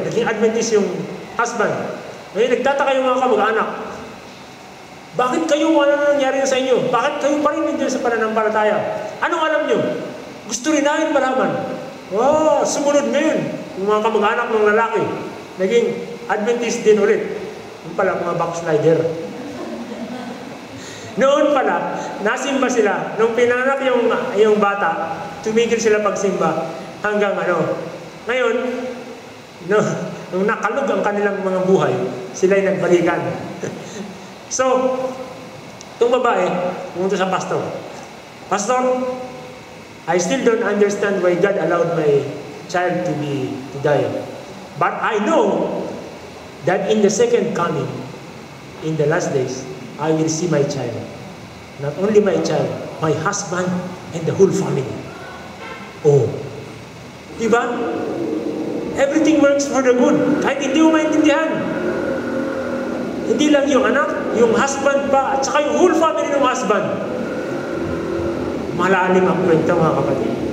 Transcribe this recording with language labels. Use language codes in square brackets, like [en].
[tl] Naging Adventist yung husband. Ngayon, nagtataka yung mga kamag-anak. Bakit kayo, ano nangyari na sa inyo? Bakit kayo pa rin nandiyan sa pananampalataya? Anong alam nyo? Gusto rin namin malaman. Sumunod ngayon. Yung mga kamag-anak ng lalaki. Naging Adventist din ulit. Yung pala, mga backslider. Noon pala, nasimba sila. Nung pinanak yung bata, tumigil sila pagsimba hanggang Ngayon, nung nakalog ang kanilang mga buhay, sila'y nagbalikan. So, itong babae, pumunta sa pastor. [en] Pastor, I still don't understand why God allowed my child to die. But I know that in the second coming, in the last days, I will see my child. Not only my child, my husband and the whole family. Oh. Diba? Everything works for the good. [tl] Kahit hindi mo maintindihan. Hindi lang yung anak, yung husband pa, at saka yung whole family ng husband. Malalim ang kwento mga kapatid.